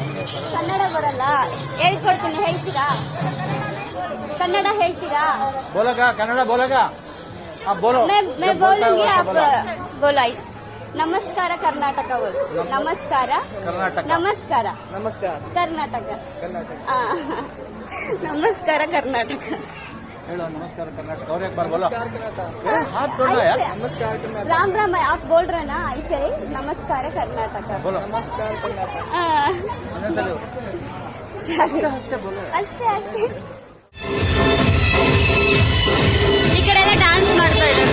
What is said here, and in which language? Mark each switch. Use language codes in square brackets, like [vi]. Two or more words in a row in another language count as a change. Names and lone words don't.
[kn] ಕನ್ನಡ ಬರಲ್ಲ, ಹೇಳ್ಕೊಡ್ತೀನಿ, ಹೇಳ್ತೀರಾ? ಕನ್ನಡ ಹೇಳ್ತೀರಾ? [hi] बोलेगा कन्नड़ बोलेगा आप बोलो मैं बोलूंगी, आप बोलो. [kn] ನಮಸ್ಕಾರ ಕರ್ನಾಟಕ बोलो. ನಮಸ್ಕಾರ [hi] कर्नाटक [kn] ನಮಸ್ಕಾರ [hi] नमस्कार [kn] ಕರ್ನಾಟಕ. [hi] कर्नाटक [kn] ಆ, ನಮಸ್ಕಾರ ಕರ್ನಾಟಕ. [hi] हेलो नमस्कार कर्नाटक और एक बार बोलो हाथ जोड़ना यार नमस्कार कर्नाटक राम राम आप बोल रहे ना ऐसे ही? नमस्कार कर्नाटक. बोलो नमस्कार कर्नाटक [kn] ಆ, [hi] बोलो [kn] ಅಷ್ಟೇ ಅಷ್ಟೇ. ಈ ಕಡೆ ಎಲ್ಲ ಡಾನ್ಸ್ ಮಾಡ್ತಾ ಇದ್ದಾರೆ.